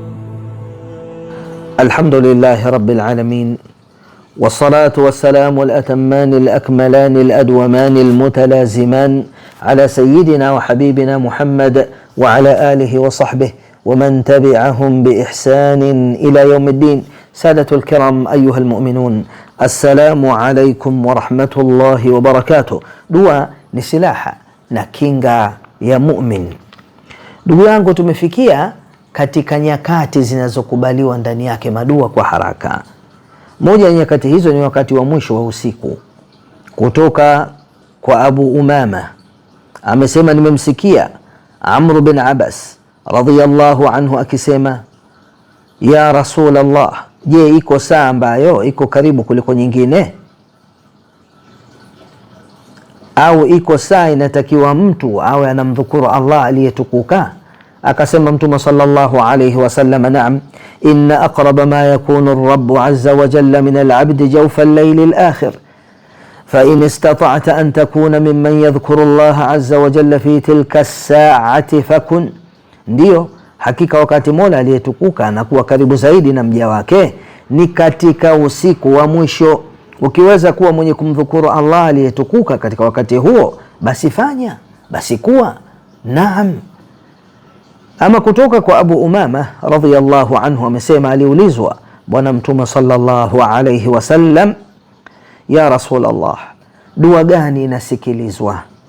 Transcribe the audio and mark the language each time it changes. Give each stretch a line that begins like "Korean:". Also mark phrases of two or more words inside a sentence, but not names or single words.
Arabic: الحمد لله رب العالمين، والصلاة والسلام الأتمان الأكملان الأدومان المتلازمان على سيدنا وحبيبنا محمد وعلى آله وصحبه ومن تبعهم بإحسان إلى يوم الدين. سادة الكرام أيها المؤمنون، السلام عليكم ورحمة الله وبركاته.
Swahili: Dua ni silaha na kinga ya mu'min. Ndugu yangu, tumefikia katika nyakati zinazokubaliwa ndani yake madua kwa haraka. Moja ya nyakati hizo ni wakati wa mwisho wa usiku. Kutoka kwa Abu Umama amesema, nimemsikia Amr bin Abbas
Arabic: رضي الله عنه
Swahili: akisema,
Arabic: يا رسول الله,
Swahili: je, iko saa ambayo iko karibu kuliko nyingine, au iko saa inatakiwa mtu awe anamdhukuru Allah aliyetukuka? Akasema Mtume
Arabic: صلى الله عليه وسلم,
Swahili: naam,
Arabic: إن أقرب ما يكون الرب عز وجل من العبد جوف الليل الآخر فإن استطعت أن تكون ممن يذكر الله عز وجل في تلك الساعة فكن.
Swahili: Ndio, hakika wakati Mola aliyetukuka anakuwa karibu zaidi na mja wake ni katika usiku wa mwisho. Ukiweza kuwa mwenye kumdhukuru Allah aliyetukuka katika wakati huo, basi fanya, basi kuwa. Naam. Ama kutoka kwa Abu Umama
Arabic: رضي الله عنه
Swahili: amesema, aliulizwa Bwana Mtume
Arabic: صلى الله عليه وسلم, يا رسول الله,
Swahili: dua gani inasikilizwa?